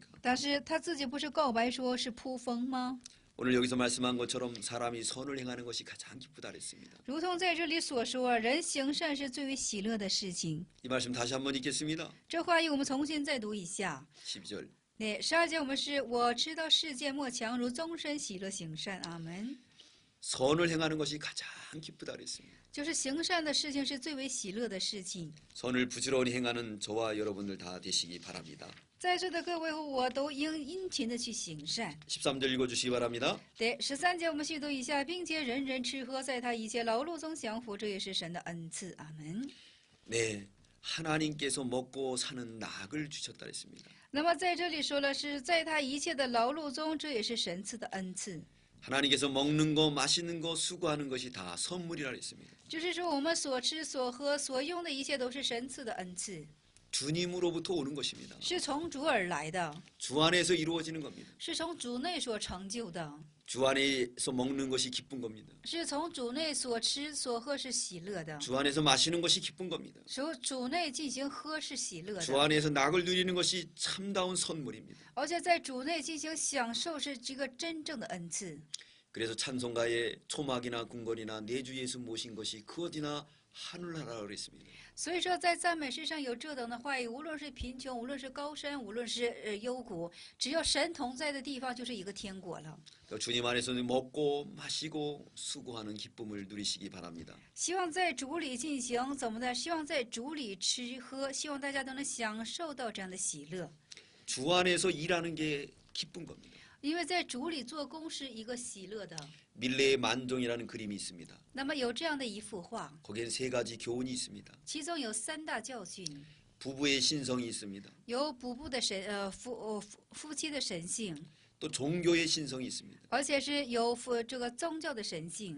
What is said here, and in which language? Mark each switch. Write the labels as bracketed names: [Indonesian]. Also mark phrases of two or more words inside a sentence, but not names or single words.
[Chinese] 但是他自己不是告白说是扑风吗？ [Korean] 오늘 여기서 말씀한 것처럼 사람이 선을 행하는 것이 가장 기쁘다 그랬습니다. [Chinese] 如同在这里所说，人行善是最为喜乐的事情。 [Korean] 이 말씀 다시 한번 읽겠습니다. [Chinese] 这话语我们重新再读一下。 [Korean] 12절. [Chinese] 那12节我们是我知道世界莫强如终身喜乐行善。阿门。 [Korean] 선을 행하는 것이 가장 기쁘다 그랬습니다. [Chinese] 就是行善的事情是最为喜乐的事情。 [Korean] 선을 부지런히 행하는 저와 여러분들 다 되시기 바랍니다. [Chinese] 在座的各位和我都应殷勤的去行善。 [Korean] 13절 읽어주시기 바랍니다. [Chinese] 对，13节我们细读一下，并且人人吃喝，在他一切劳碌中享福，这也是神的恩赐。阿门。 [Korean] 네, 하나님께서 먹고 사는 낙을 주셨다 그랬습니다. [Chinese] 那么在这里说了，是在他一切的劳碌中，这也是神赐的恩赐。 [Korean] 하나님께서 먹는 거, 마시는 거, 수고하는 것이 다 선물이라 그랬습니다. [Chinese] 就是说，我们所吃、所喝、所用的一切都是神赐的恩赐， [Korean] 주님으로부터 오는 것입니다. [Chinese] 是从主而来的， [Korean] 주 안에서 이루어지는 겁니다. [Chinese] 是从主内所成就的， [Korean] 주 안에서 먹는 것이 기쁜 겁니다. [Chinese] 是从主内所吃、所喝是喜乐的， [Korean] 주 안에서 마시는 것이 기쁜 겁니다. [Chinese] 从主内进行喝是喜乐 [Korean] 주 [Chinese] 的， [Korean] 안에서 낙을 누리는 것이 참다운 선물입니다. [Chinese] 而且在主内进行享受是这个真正的恩赐。 [Korean] 그래서 찬송가에 초막이나 궁궐이나 내 주 예수 모신 것이 그 어디나 하늘나라라 그랬습니다. [Chinese] 所以说，在赞美诗上有这等的话语，无论是贫穷，无论是高山，无论是幽谷，只要神同在的地方，就是一个天国了。 [Korean] 주님 안에서 먹고 마시고 수고하는 기쁨을 누리시기 바랍니다. [Chinese] 希望在主里进行怎么的？希望在主里吃喝，希望大家都能享受到这样的喜乐。 [Korean] 주 안에서 일하는 게 기쁜 겁니다. [Chinese] 因为在主里做工是一个喜乐的。 [Korean] 밀레의 만종이라는 그림이 있습니다. [Chinese] 那么有这样的一幅画， [Korean] 거기엔 세 가지 교훈이 있습니다. [Chinese] 其中有3大教训， [Korean] 부부의 신성이 있습니다. [Chinese] 有夫妻的神性， [Korean] 또 종교의 신성이 있습니다. [Chinese] 而且是有这个宗教的神性，